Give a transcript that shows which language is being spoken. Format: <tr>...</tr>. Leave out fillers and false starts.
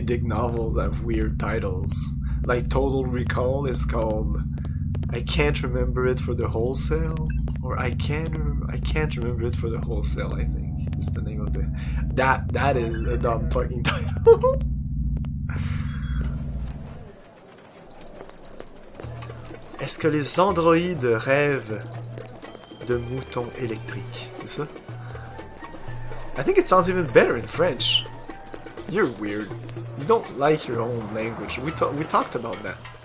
<en>Dick novels have weird titles. Like Total Recall is called I Can't Remember It for the Wholesale, or I can't remember it for the wholesale. I think is the name of the that is a dumb fucking title.</en> <fr>Est-ce que les androïdes rêvent de moutons électriques? C'est ça?</fr> <en>I think it sounds even better in French. You're weird. You don't like your own language. We talked about that.</en>